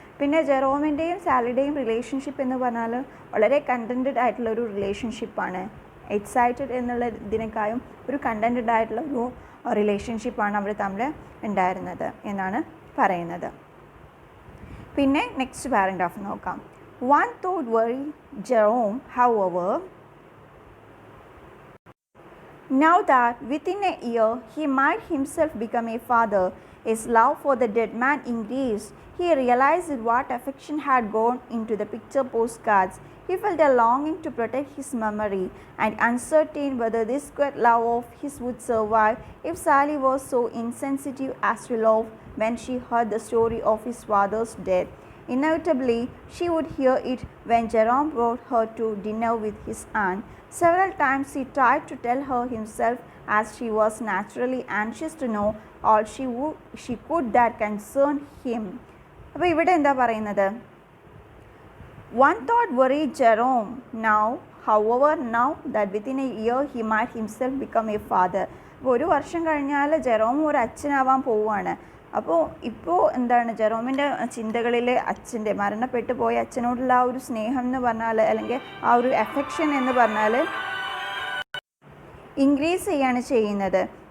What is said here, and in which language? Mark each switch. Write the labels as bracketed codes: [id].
[ml] പിന്നെ ജെറോമിൻ്റെയും സാലിയുടെയും റിലേഷൻഷിപ്പ് എന്ന് പറഞ്ഞാൽ വളരെ കണ്ടൻറ്റഡ് ആയിട്ടുള്ള ഒരു റിലേഷൻഷിപ്പാണ്. എക്സൈറ്റഡ് എന്നുള്ള ഇതിനേക്കാളും ഒരു കണ്ടൻറ്റഡ് ആയിട്ടുള്ള ഒരു റിലേഷൻഷിപ്പാണ് അവർ തമ്മിൽ ഉണ്ടായിരുന്നത് എന്നാണ് പറയുന്നത്. പിന്നെ നെക്സ്റ്റ് പാരഗ്രാഫ് നോക്കാം. [en] One thought worried Jerome, however. Now that within a year he might himself become a father, his love for the dead man increased. He realized what affection had gone into the picture postcards. He felt a longing to protect his memory, and uncertain whether this great love of his would survive if Sally was so insensitive as to love when she heard the story of his father's death. Inevitably, she would hear it when Jerome brought her to dinner with his aunt. Several times he tried to tell her himself, as she was naturally anxious to know all she could that concerned him. [ml] അപ്പോൾ ഇവിടെ എന്താ പറയുന്നത്? [en] One thought worried Jerome now, however, now that within a year he might himself become a father. [ml] അപ്പോൾ ഒരു വർഷം കഴിഞ്ഞാൽ Jerome ഒരു അച്ഛനാവാൻ പോവുകയാണ്. അപ്പോൾ ഇപ്പോൾ എന്താണ് ജെറോമിൻ്റെ ചിന്തകളിൽ അച്ഛൻ്റെ മരണപ്പെട്ടു പോയ അച്ഛനോടുള്ള ആ ഒരു സ്നേഹം എന്ന് പറഞ്ഞാൽ, അല്ലെങ്കിൽ ആ ഒരു എഫെക്ഷൻ എന്ന് പറഞ്ഞാൽ ഇൻക്രീസ് ചെയ്യാണ് ചെയ്യുന്നത്.